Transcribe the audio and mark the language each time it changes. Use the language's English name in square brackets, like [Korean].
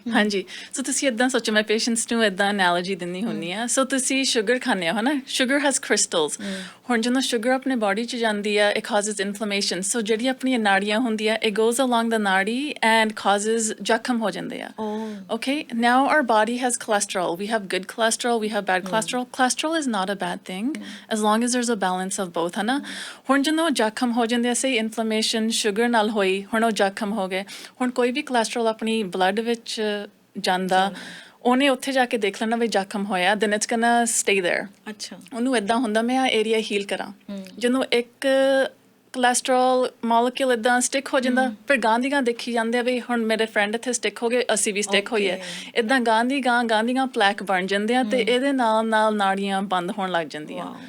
[Punjabi] ਹਾਂਜੀ ਸੋ ਤੁਸੀਂ ਇੱਦਾਂ ਸੋਚੋ ਮੈਂ ਪੇਸ਼ੈਂਟਸ ਨੂੰ ਇੱਦਾਂ ਐਨਾਲੋਜੀ ਦਿੰਦੀ ਹੁੰਦੀ ਆ ਸੋ ਤੁਸੀਂ ਸ਼ੂਗਰ ਖਾਂਦੇ ਹੋ ਹੈ ਨਾ [English] sugar has crystals [Punjabi] ਹੁਣ ਜਦੋਂ ਸ਼ੂਗਰ ਆਪਣੇ ਬਾਡੀ 'ਚ ਜਾਂਦੀ ਆ [English] it causes inflammation [Punjabi] ਸੋ ਜਿਹੜੀ ਆਪਣੀਆਂ ਨਾੜੀਆਂ ਹੁੰਦੀਆਂ [English] it goes along the [Punjabi] ਨਾੜੀ ਐਂਡ ਕਾਜ਼ਸ ਜ਼ਖਮ ਹੋ ਜਾਂਦੇ ਆ। [English] Okay, now our body has cholesterol. We have good cholesterol, we have bad cholesterol. Cholesterol is not a bad thing as long as there's a balance of both, [Punjabi] है ना? ਹੁਣ ਜਦੋਂ ਜ਼ਖਮ ਹੋ ਜਾਂਦੇ say inflammation sugar ਨਾਲ ਹੋਈ ਹੁਣ ਉਹ ਜ਼ਖਮ ਹੋ ਗਏ ਹੁਣ ਕੋਈ ਵੀ cholesterol ਆਪਣੀ blood ਵਿੱਚ ਜਾਂਦਾ ਉਹਨੇ ਉੱਥੇ ਜਾ ਕੇ ਦੇਖ ਲੈਣਾ ਵੀ ਜ਼ਖਮ ਹੋਇਆ [English] then it's gonna stay there. [Punjabi] ਅੱਛਾ ਉਹਨੂੰ ਇੱਦਾਂ ਹੁੰਦਾ ਮੈਂ ਆ ਏਰੀਆ ਹੀਲ ਕਰਾਂ ਜਦੋਂ ਇੱਕ ਕੋਲੇਸਟ੍ਰੋਲ ਮੋਲੀਕਿਊਲ ਇੱਦਾਂ ਸਟਿਕ ਹੋ ਜਾਂਦਾ ਫਿਰ ਗਾਂ ਦੀ ਗਾਂ ਦੇਖੀ ਜਾਂਦੇ ਆ ਵੀ ਹੁਣ ਮੇਰੇ ਫਰੈਂਡ ਇੱਥੇ ਸਟਿਕ ਹੋ ਗਏ ਅਸੀਂ ਵੀ ਸਟਿਕ ਹੋਈਏ ਇੱਦਾਂ ਗਾਂ ਦੀ ਗਾਂ ਪਲੈਕ ਬਣ ਜਾਂਦੇ ਆ ਤੇ ਇਹਦੇ ਨਾਲ ਨਾੜੀਆਂ ਬੰਦ ਹੋਣ ਲੱਗ ਜਾਂਦੀਆਂ।